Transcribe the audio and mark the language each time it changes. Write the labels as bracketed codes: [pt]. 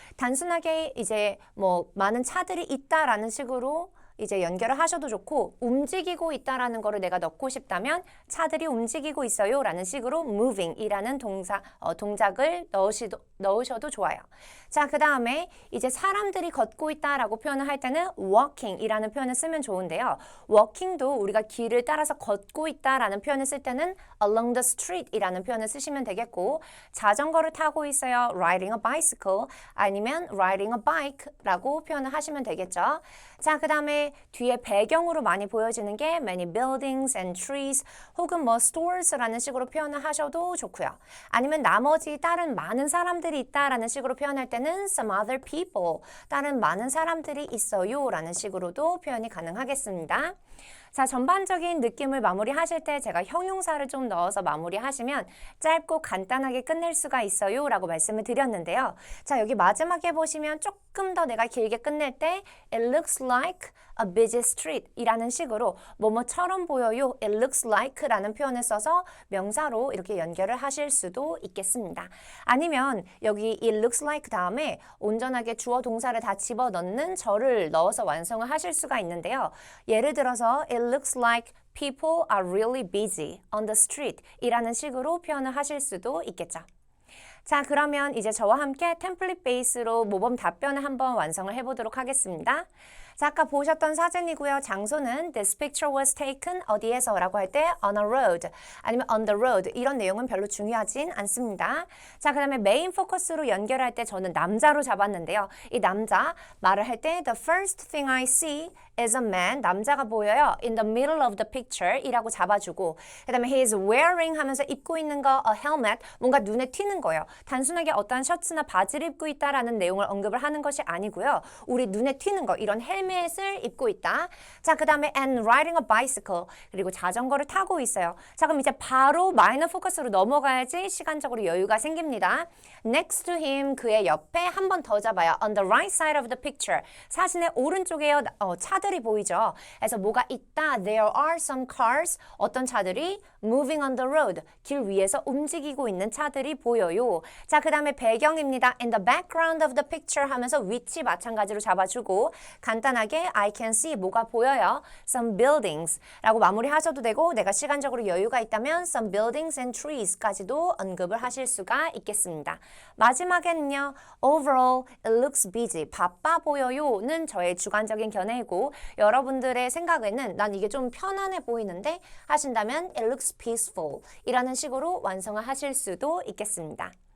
[ko] 단순하게 이제 뭐 많은 차들이 있다라는 식으로 이제 연결을 하셔도 좋고 움직이고 있다라는 거를 내가 넣고 싶다면 차들이 움직이고 있어요 라는 식으로 moving이라는 동작을 넣으셔도 좋아요. 자, 그 다음에 이제 사람들이 걷고 있다라고 표현을 할 때는 walking이라는 표현을 쓰면 좋은데요. walking도 우리가 길을 따라서 걷고 있다라는 표현을 쓸 때는 [en] along the street [ko] 이라는 표현을 쓰시면 되겠고 자전거를 타고 있어요. [en] riding a bicycle [ko] 아니면 [en] riding a bike라고 [ko] 표현을 하시면 되겠죠. 자, 그 다음에 뒤에 배경으로 많이 보여지는 게 [en] many buildings and trees [ko] 혹은 뭐 stores라는 식으로 표현을 하셔도 좋고요. 아니면 나머지 다른 많은 사람들이 있다라는 식으로 표현할 때는 [en] some other people, [ko] 다른 많은 사람들이 있어요 라는 식으로도 표현이 가능하겠습니다. 자, 전반적인 느낌을 마무리하실 때 제가 형용사를 좀 넣어서 마무리하시면 짧고 간단하게 끝낼 수가 있어요 라고 말씀을 드렸는데요. 자, 여기 마지막에 보시면 조금 더 내가 길게 끝낼 때 [en] It looks like a busy street [ko] 이라는 식으로 뭐뭐처럼 보여요. It looks like 라는 표현을 써서 명사로 이렇게 연결을 하실 수도 있겠습니다. 아니면 여기 it looks like 다음에 온전하게 주어 동사를 다 집어넣는 절을 넣어서 완성을 하실 수가 있는데요. [en] 예를 들어서 It looks like people are really busy on the street [ko] 이라는 식으로 표현을 하실 수도 있겠죠. 자, 그러면 이제 저와 함께 템플릿 베이스로 모범 답변을 한번 완성을 해보도록 하겠습니다. 자, 아까 보셨던 사진이고요. 장소는 [en] this picture was taken [ko] 어디에서 라고 할 때 [en] on a road [ko] 아니면 [en] on the road [ko] 이런 내용은 별로 중요하진 않습니다. 자, 그 다음에 메인 포커스로 연결할 때 저는 남자로 잡았는데요. 이 남자 말을 할 때 [en] the first thing I see is a man, [ko] 남자가 보여요. [en] in the middle of the picture [ko] 이라고 잡아주고 그 다음에 [en] he is wearing [ko] 하면서 입고 있는 거 [en] a helmet, [ko] 뭔가 눈에 튀는 거예요. 단순하게 어떤 셔츠나 바지를 입고 있다라는 내용을 언급을 하는 것이 아니고요. 우리 눈에 튀는 거, 이런 헬멧 헬멧을 입고 있다. [en] 자, 그 다음에 and riding a bicycle. [ko] 그리고 자전거를 타고 있어요. 자, 그럼 이제 바로 마이너 포커스로 넘어가야지 시간적으로 여유가 생깁니다. [en] Next to him, [ko] 그의 옆에 한 번 더 잡아요. [en] On the right side of the picture. [ko] 사진의 오른쪽에 차들이 보이죠. 그래서 뭐가 있다. [en] There are some cars. [ko] 어떤 차들이 [en] moving on the road. [ko] 길 위에서 움직이고 있는 차들이 보여요. 자, 그 다음에 배경입니다. [en] In the background of the picture [ko] 하면서 위치 마찬가지로 잡아주고 간단하게 [en] I can see [ko] 뭐가 보여요. Some buildings 라고 마무리하셔도 되고 내가 시간적으로 여유가 있다면 [en] some buildings and trees [ko] 까지도 언급을 하실 수가 있겠습니다. 마지막에는요. [en] Overall, it looks busy. [ko] 바빠 보여요는 저의 주관적인 견해이고 여러분들의 생각에는 난 이게 좀 편안해 보이는데 하신다면 [en] it looks peaceful [ko] 이라는 식으로 완성을 하실 수도 있겠습니다.